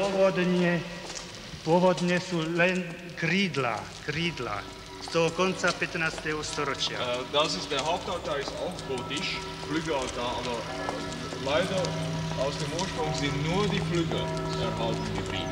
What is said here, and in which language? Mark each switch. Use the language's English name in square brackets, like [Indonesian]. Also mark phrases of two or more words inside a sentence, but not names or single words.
[Slovak] pôvodne sú len krídla z toho konca 15. storočia. [German] Der Hauptaltar ist auch gotisch, Flügelaltar, aber leider aus dem Ursprung sind nur die Flügel erhalten geblieben.